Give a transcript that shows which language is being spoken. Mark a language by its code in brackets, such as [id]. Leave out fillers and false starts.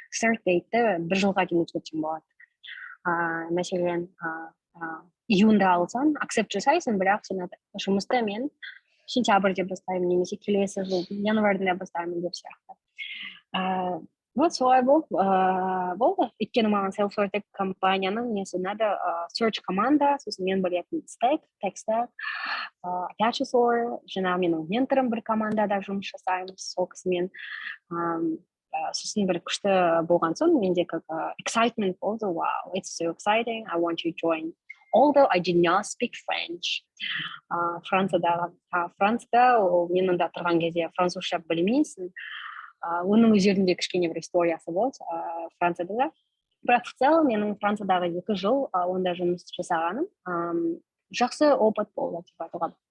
[kk] Start date'ті 1 жылға дейін өзгертсең болады. Мәселен, июньда алсаң, акцепт жасайсың, бірақ сен жұмысты мен сентябрьде бастаймын, немесе келесі жыл январьда бастаймын деп сияқты. Вот солай болды. Өйткені маған Salesforce компанияның несі ұнады, search команда, сосын мен білетін stack, tech stack, Apache Store, жаңағы менің менторым бір командада жұмыс жасаймыз, сол кісімен. Сосын бір күшті болған соң, менде excitement болды, [en] wow, it's so exciting, I want to join. Although I did not speak French. [kk] Францияда мен онда тұрған кезде французша білмейсің. Оның өздерінде кішкене бір историясы болды Францияда да. Бірақ [ru] в целом [kk] менің Франциядағы 2 жыл онда жұмыс жасағаным жақсы опыт болды деп айтуға.